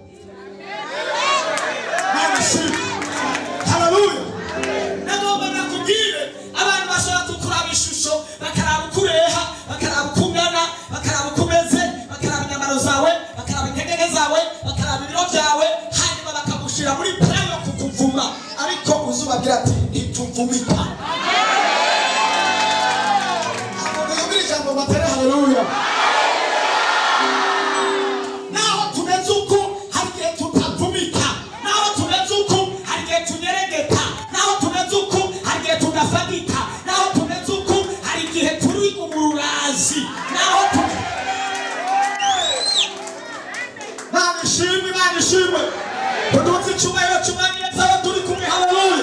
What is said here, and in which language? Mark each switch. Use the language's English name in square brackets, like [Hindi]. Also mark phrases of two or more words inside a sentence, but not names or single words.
[Rundi] haleluya nagomba nakubwire abantu bashobora kukuraba ishusho bakaraba ukureha bakaraba ukungana bakaraba ukumeze bakaraba inyamaro zawe bakaraba intege zawe bakaraba ibiro byawe hanyuma bakagushira muri plan yo kukuvuma ariko uzubabwira ati ntituvumika haleluya naho tumeze uko hari igihe tutavumika naho tumeze uko hari igihe tunyeregeta naho tumeze uko hari igihe tudafagika naho tumeze uko hari igihe turi umururazi naho Imana ishimwe icyubahiro cy'umwami Yesu aba turi kumwe. Haleluya.